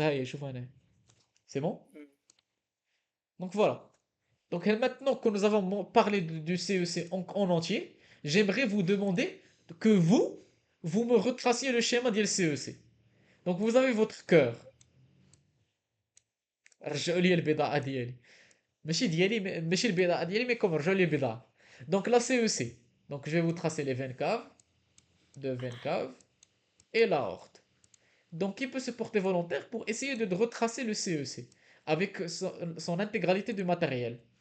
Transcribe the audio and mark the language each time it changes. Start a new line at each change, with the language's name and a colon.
French: Ah, c'est bon? Donc voilà. Donc maintenant que nous avons parlé du CEC en entier, j'aimerais vous demander que vous me retraciez le schéma du CEC. Donc vous avez votre cœur.
Arabic: رجعوا لي البضاعة ديالي. ماشي ديالي ماشي البضاعة ديالي مي كوم رجعوا لي البضاعة.
French: Donc la CEC. Donc je vais vous tracer les veines caves, deux veines caves et l'aorte. Donc qui peut se porter volontaire pour essayer de retracer le CEC avec son intégralité du matériel.